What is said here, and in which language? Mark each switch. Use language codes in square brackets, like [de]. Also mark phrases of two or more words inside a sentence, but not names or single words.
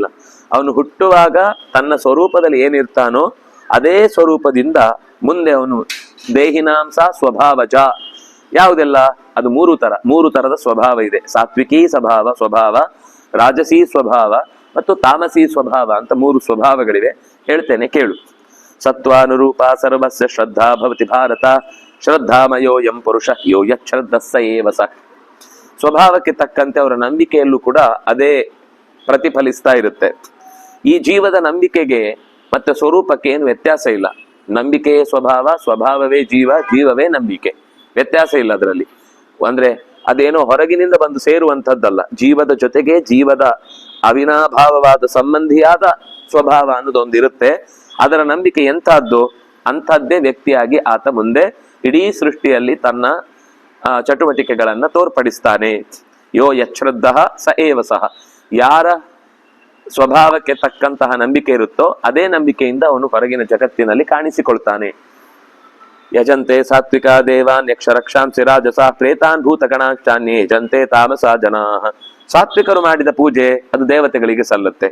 [kn] ಅವನು ಹುಟ್ಟುವಾಗ ತನ್ನ ಸ್ವರೂಪದಲ್ಲಿ ಏನಿರ್ತಾನೋ ಅದೇ ಸ್ವರೂಪದಿಂದ ಮುಂದೆ ಅವನು [sa] ದೇಹಿನಾಂಸ ಸ್ವಭಾವಜ, [kn] ಯಾವುದೆಲ್ಲ? ಅದು ಮೂರು ತರದ ಸ್ವಭಾವ ಇದೆ. ಸಾತ್ವಿಕೀ ಸ್ವಭಾವ, ರಾಜಸೀ ಸ್ವಭಾವ ಮತ್ತು ತಾಮಸೀ ಸ್ವಭಾವ ಅಂತ 3 ಸ್ವಭಾವಗಳಿವೆ. ಹೇಳ್ತೇನೆ ಕೇಳು. [sa] ಸತ್ವಾನುರೂಪ ಸರ್ವಸ್ಯ ಶ್ರದ್ಧಾ ಭವತಿ ಭಾರತ, ಶ್ರದ್ಧಾಮಯೋಯಂ ಪುರುಷ ಯೋ ಯಶ್ರದ್ಧಸ್ಸ ಏವ ಸಃ. [kn] ಸ್ವಭಾವಕ್ಕೆ ತಕ್ಕಂತೆ ಅವರ ನಂಬಿಕೆಯಲ್ಲೂ ಕೂಡ ಅದೇ ಪ್ರತಿಫಲಿಸ್ತಾ ಇರುತ್ತೆ. ಈ ಜೀವದ ನಂಬಿಕೆಗೆ ಮತ್ತೆ ಸ್ವರೂಪಕ್ಕೆ ಏನು ವ್ಯತ್ಯಾಸ ಇಲ್ಲ. ನಂಬಿಕೆಯೇ ಸ್ವಭಾವ, ಸ್ವಭಾವವೇ ಜೀವ, ಜೀವವೇ ನಂಬಿಕೆ. ವ್ಯತ್ಯಾಸ ಇಲ್ಲ ಅದರಲ್ಲಿ. ಅಂದ್ರೆ ಅದೇನೋ ಹೊರಗಿನಿಂದ ಬಂದು ಸೇರುವಂಥದ್ದಲ್ಲ. ಜೀವದ ಜೊತೆಗೆ ಜೀವದ ಅವಿನಾಭಾವವಾದ ಸಂಬಂಧಿಯಾದ ಸ್ವಭಾವ ಅನ್ನೋದೊಂದಿರುತ್ತೆ. ಅದರ ನಂಬಿಕೆ ಎಂಥದ್ದು, ಅಂಥದ್ದೇ ವ್ಯಕ್ತಿಯಾಗಿ ಆತ ಮುಂದೆ ಇಡೀ ಸೃಷ್ಟಿಯಲ್ಲಿ ತನ್ನ ಚಟುವಟಿಕೆಗಳನ್ನ ತೋರ್ಪಡಿಸ್ತಾನೆ. [sa] ಯೋ ಯಶ್ರದ್ಧ ಸ ಏವ ಸಹ. [kn] ಯಾರ ಸ್ವಭಾವಕ್ಕೆ ತಕ್ಕಂತಹ ನಂಬಿಕೆ ಇರುತ್ತೋ ಅದೇ ನಂಬಿಕೆಯಿಂದ ಅವನು ಹೊರಗಿನ ಜಗತ್ತಿನಲ್ಲಿ ಕಾಣಿಸಿಕೊಳ್ತಾನೆ. [sa] ಯಜಂತೆ ಸಾತ್ವಿಕ ದೇವಾನ್ ಯಕ್ಷ ರಕ್ಷಾಂಸಿ ರಾಜಸ ಪ್ರೇತಾನ್ ಭೂತಗಣಾಚಾನ್ಯೇ ಯಜಂತೆ ತಾಮಸ ಜನಾ. [kn] ಸಾತ್ವಿಕರು ಮಾಡಿದ ಪೂಜೆ ಅದು ದೇವತೆಗಳಿಗೆ ಸಲ್ಲುತ್ತೆ.